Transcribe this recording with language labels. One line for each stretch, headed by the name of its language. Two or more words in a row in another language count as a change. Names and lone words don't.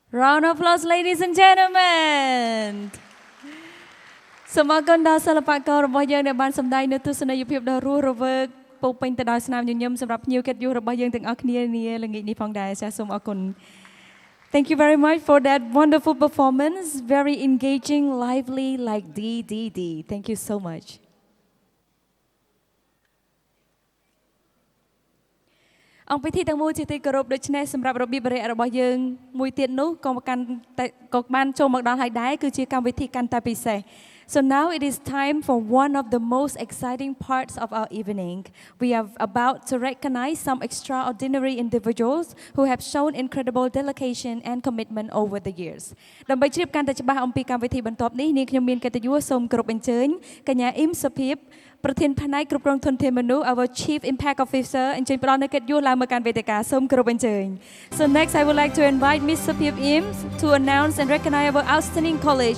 English: round of applause, ladies and gentlemen.
Khmer: សូមអរគុណដល់សិល្បកររបស់យើងដែលបានសម្ដែងនូវទស្សនីយភាពដ៏រស់រវើកពោពេញទៅដោយស្នាមញញឹមសម្រាប់ភ្ញៀវកិត្តិយសរបស់យើងទាំងអស់គ្នានាល្ងាចនេះផងដែរចា៎សូមអរគុណ
English: Thank you very much for that wonderful performance, very engaging, lively like DDD. Thank you so much.
Khmer: អង្គពិធីទាំងមូលជាទីគោរពដូច្នេះសម្រាប់របៀបបរិយារបស់យើងមួយទៀតនោះក៏បានចូលមកដល់ហើយដែរគឺជាកម្មវិធីកាន់តែពិសេស
English: So now it is time for one of the most exciting parts of our evening. We are about to recognize some extraordinary individuals who have shown incredible dedication and commitment over the years.
Khmer: ដើម្បីជ្រាបកាន់តែច្បាស់អំពីកម្មវិធីបន្ទាប់នេះនាងខ្ញុំមានកិត្តិយសសូមគោរពអញ្ជើញកញ្ញាអ៊ីមសុភាពប្រធានផ្នែកគ្រប់គ្រងធនធានមនុស្ស
English: our Chief Impact Officer
Khmer: អញ្ជើញផ្ដល់នូវកិត្តិយសឡើងមកកាន់វេទិកាសូមគោរពអញ្ជើញ
English: So next I would like to invite Miss Sapip Im to announce and recognize our outstanding college.